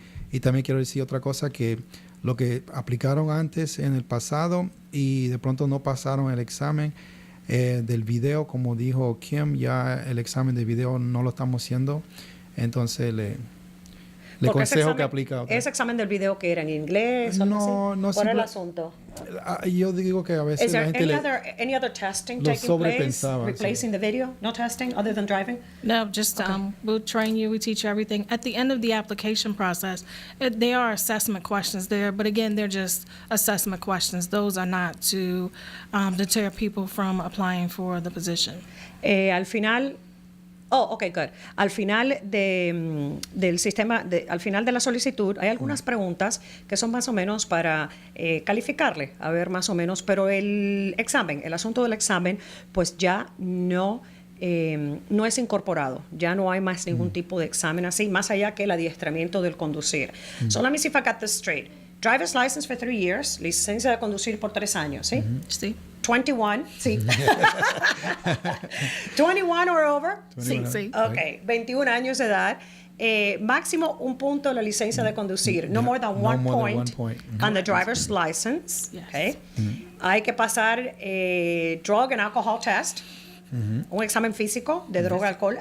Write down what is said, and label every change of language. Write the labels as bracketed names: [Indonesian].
[Spanish] Y también quiero decir otra cosa, que lo que aplicaron antes en el pasado y de pronto no pasaron el examen del video, como dijo Kim, ya el examen de video no lo estamos haciendo, entonces le consejo que aplica. ¿Ese examen del video que era en inglés? No. ¿Cuál es el asunto? Yo digo que a veces la gente [English] any other testing [Spanish] lo [English] taking place, [Spanish] sobrepensaba, [English] replacing the video? No testing other than driving? No, just we'll train you, we teach you everything. At the end of the application process, there are assessment questions there, but again, they're just assessment questions. Those are not to deter people from applying for the position. [Spanish] Al final... [English] okay, good. [Spanish] Al final del sistema, al final de la solicitud, hay algunas preguntas que son más o menos para calificarle, a ver más o menos, pero el examen, el asunto del examen, pues ya no es incorporado, ya no hay más ningún tipo de examen así, más allá que el adiestramiento del conducir. [English] So let me see if I got this straight. Driver's license for 3 years, [Spanish] licencia de conducir por 3 años, ¿sí? Sí. 21, sí. [English] 21 or over, [Spanish] 21, sí. Okay, 21 años de edad. Máximo un punto de la licencia de conducir. [English] No more than one point on the driver's license. Yes. [Spanish] Okay. Hay que pasar [English] drug and alcohol test. [Spanish] Un examen físico de droga y alcohol.